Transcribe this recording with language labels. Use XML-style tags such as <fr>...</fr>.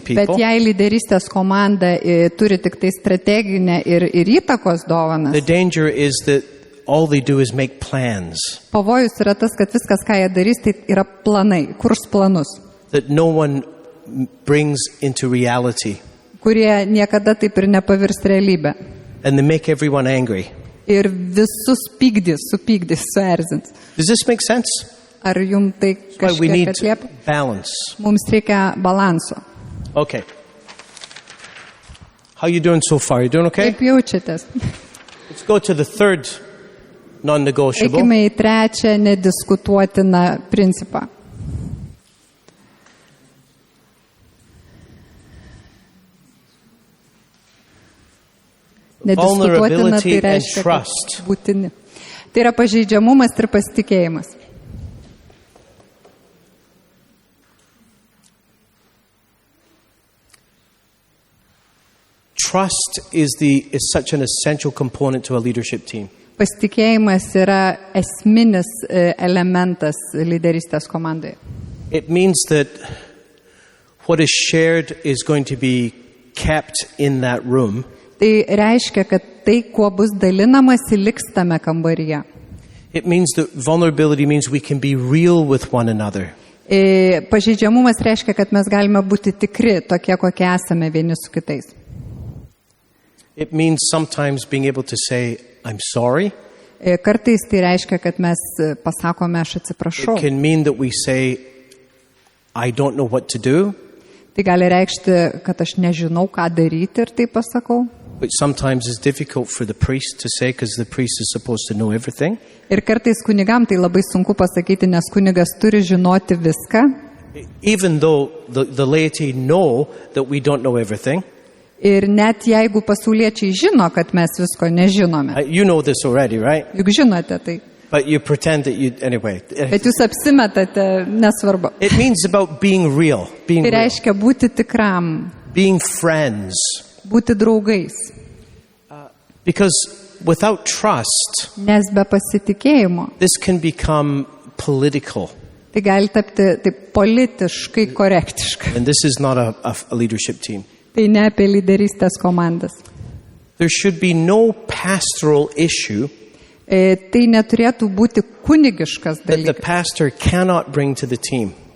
<lt>Bet</lt> <en>people,</en> <lt>jei lyderystės komanda turi tik tai strateginę ir įtakos dovanas,</lt> <en>the danger is that all they do is make plans</en> <lt>pavojus yra tas, kad viskas, ką jie darys, tai yra planai, kurs planus,</lt> <en>that no one brings into reality,</en> <lt>kurie niekada taip ir nepavirs realybę.</lt> <en>and they make everyone angry.</en> <lt>Ir visus supykdys, suerzins.</lt> <en>Does this make sense?</en> <lt>Ar jums tai</lt> <en>Why we</en> <lt>kažkiek</lt> <en>need</en> <lt>atliepia?</lt> <en>balance.</en> <lt>Mums reikia balanso.</lt> <en>Okay. How you doing so far? You doing okay?</en> <lt>Kaip jaučiatės?</lt> <en>Let's go to the third non-negotiable.</en> <lt>Eikime į trečią nediskutuotiną principą. Nediskutuotina tai</lt> <en>Vulnerability and</en> <lt>reiškia,</lt> <en>trust.</en> <lt>kad būtini. Tai yra pažeidžiamumas ir pasitikėjimas.</lt> <en>Trust is such an essential component to a leadership team.</en> <lt>Pasitikėjimas yra esminis elementas lyderystės komandoje.</lt> <en>It means that what is shared is going to be kept in that room.</en> <lt>Tai reiškia, kad tai, kuo bus dalinamasi, liks tame kambaryje.</lt> <en>It means that vulnerability means we can be real with one another.</en> <lt>Pažeidžiamumas reiškia, kad mes galime būti tikri, tokie, kokie esame vieni su kitais.</lt> <en>It means sometimes being able to say, I'm sorry.</en> <lt>Kartais tai reiškia, kad mes pasakome, aš atsiprašau.</lt> <en>It can mean that we say, I don't know what to do.</en> <lt>Tai gali reikšti, kad aš nežinau, ką daryti ir tai pasakau.</lt> <en>Which sometimes is difficult for the priest to say because the priest is supposed to know everything.</en> <lt>Ir kartais kunigam tai labai sunku pasakyti, nes kunigas turi žinoti viską.</lt> <en>Even though the laity know that we don't know everything.</en> <lt>Ir net jeigu pasauliečiai žino, kad mes visko nežinome.</lt> <en>You know this already, right?</en> <lt>Juk žinote tai.</lt> <en>But you pretend that you, anyway.</en> <lt>Bet jūs apsimetate, nesvarbu.</lt> <en>It means about being real. Being</en> <lt>Tai</lt> <en>real.</en> <lt>reiškia būti tikram,</lt> <en>Being friends.</en> <lt>būti draugais.</lt> <en>Because without trust,</en> <lt>Nes be pasitikėjimo</lt> <en>this can become political.</en> <lt>tai gali tapti taip politiškai korektiška.</lt> <en>And this is not a leadership team.</en> <lt>Tai ne apie lyderystės komandas.</lt> <en>There should be no pastoral issue</en> <lt>Tai neturėtų būti kunigiškas</lt> <en>that the</en> <lt>dalykas.</lt> <en>pastor cannot bring to the team.</en>